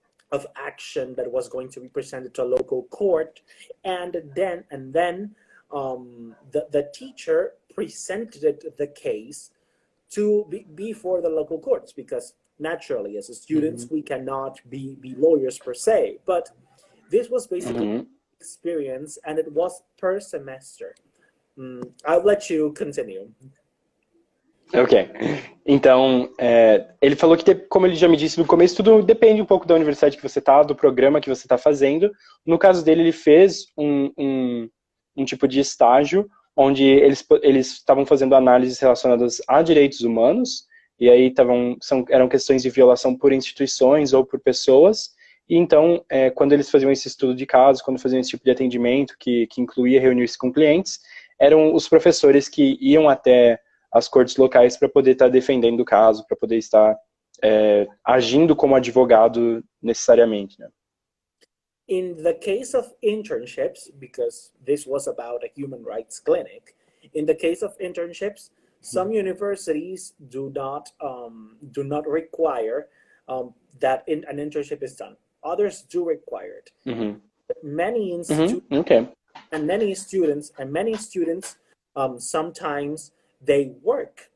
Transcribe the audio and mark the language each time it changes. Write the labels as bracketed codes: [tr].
[en] of action that was going to be presented to a local court, and then the teacher presented the case to before the local courts, because naturally as students we cannot be lawyers per se, but this was basically experience, and it was per semester. I'll let you continue. Ok. [pt] Então, ele falou que, como ele já me disse no começo, tudo depende um pouco da universidade que você está, do programa que você está fazendo. No caso dele, ele fez um tipo de estágio onde eles estavam fazendo análises relacionadas a direitos humanos, e aí eram questões de violação por instituições ou por pessoas. E então, quando eles faziam esse estudo de caso, quando faziam esse tipo de atendimento, que incluía reunir-se com clientes, eram os professores que iam até as cortes locais para poder estar defendendo o caso, para poder estar agindo como advogado necessariamente, né? [en] In the case of internships, because this was about a human rights clinic, in the case of internships, some universities do not require that an internship is done. Others do require it. Many institutes and many students sometimes they work.